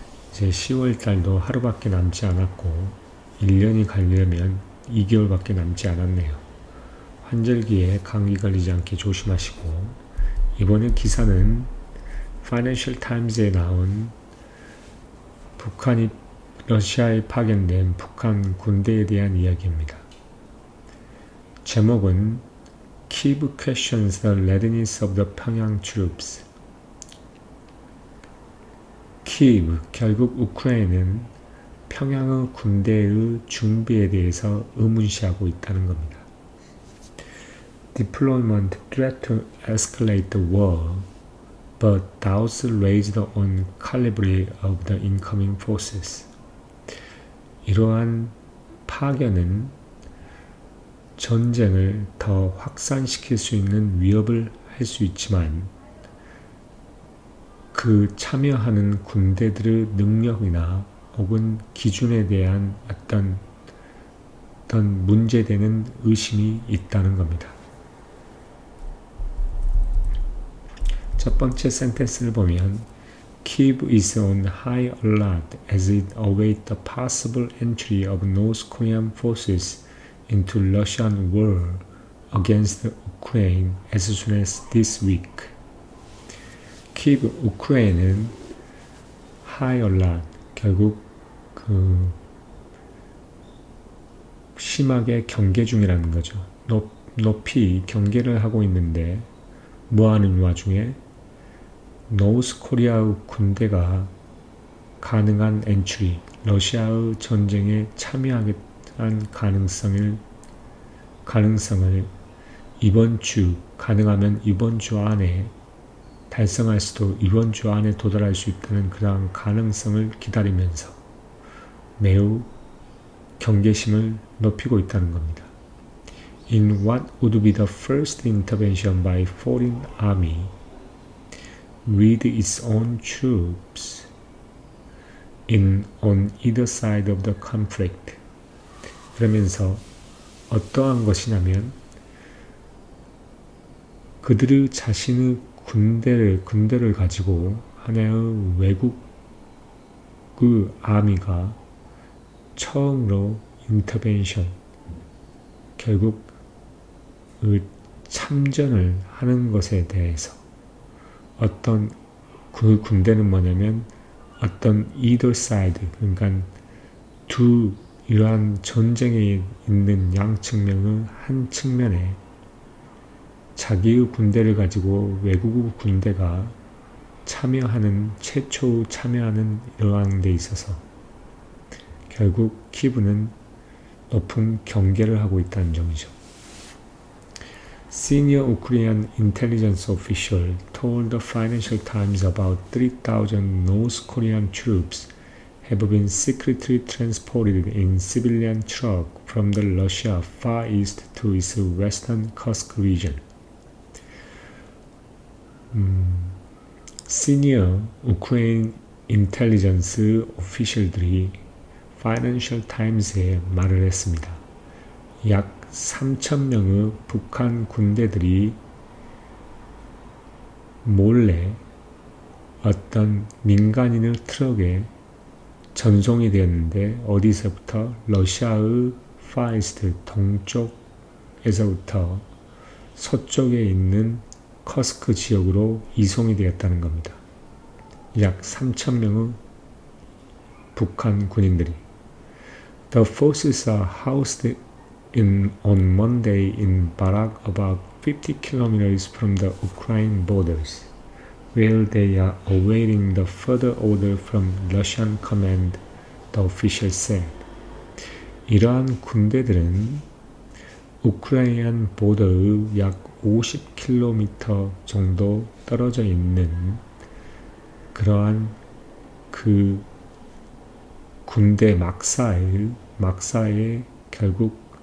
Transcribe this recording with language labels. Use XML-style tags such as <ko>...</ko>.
<ko>이제 10월 달도 하루밖에 남지 않았고 1년이 가려면 2개월밖에 남지 않았네요. 환절기에 감기 걸리지 않게 조심하시고, 이번에 기사는 파이낸셜 타임즈에 나온 러시아에 파견된 북한 군대에 대한 이야기입니다.</ko> <en>제목은 Kyiv questions the readiness of the 평양 troops.</en> <ko>키이브, 결국 우크라이나는 평양의 군대의 준비에 대해서 의문시하고 있다는 겁니다.</ko> <en>Deployment threat to escalate the war, but doubts raised on calibre of the incoming forces.</en> <ko>이러한 파견은 전쟁을 더 확산시킬 수 있는 위협을 할 수 있지만, 그 참여하는 군대들의 능력이나 혹은 기준에 대한 어떤 문제되는 의심이 있다는 겁니다. 첫 번째 센텐스를 보면</ko> <en>Kyiv is on high alert as it awaits the possible entry of North Korean forces into Russian war against Ukraine as soon as this week.</en> <ko>키이브, 우크라이나는</ko> <en>high alert,</en> <ko>결국 심하게 경계 중이라는 거죠. 높이 경계를 하고 있는데, 뭐하는 와중에 노스 코리아의 군대가 가능한 엔트리, 러시아의 전쟁에 참여하겠다는 가능성을 이번 주, 가능하면 이번 주 안에 달성할 수도, 이번 주 안에 도달할 수 있다는 그러한 가능성을 기다리면서 매우 경계심을 높이고 있다는 겁니다.</ko> <en>In what would be the first intervention by foreign army with its own troops on either side of the conflict.</en> <ko>그러면서 어떠한 것이냐면, 그들의 자신의 군대를 가지고 하나의 외국의 아미가 처음으로 인터벤션, 결국 참전을 하는 것에 대해서, 어떤 그 군대는 뭐냐면 어떤</ko> <en>either side,</en> <ko>그러니까 이러한 전쟁에 있는 양 측면의 한 측면에 자기의 군대를 가지고 외국의 군대가 최초 참여하는 이러한 데 있어서 결국 키브는 높은 경계를 하고 있다는 점이죠.</ko> <en>Senior Ukrainian intelligence official told the Financial Times about 3,000 North Korean troops have been secretly transported in civilian trucks from the Russia far east to its western Kursk region.</en> <ko>시니어 우크라이나 인텔리전스 오피셜들이 파이낸셜 타임스에 말을 했습니다. 약 3,000명의 북한 군대들이 몰래 어떤 민간인의 트럭에 전송이 되었는데, 어디서부터? 러시아의 파이스트 동쪽에서부터 서쪽에 있는 커스크 지역으로 이송이 되었다는 겁니다. 약 3,000명의 북한 군인들이.</ko> <en>The forces are housed on Monday in Barak, about 50 kilometers from the Ukraine borders, where they are awaiting the further order from Russian command, the official said.</en> <ko>이러한 군대들은 우크라이나 보더의 약 50km 정도 떨어져 있는 그러한 그 군대 막사에 결국</ko>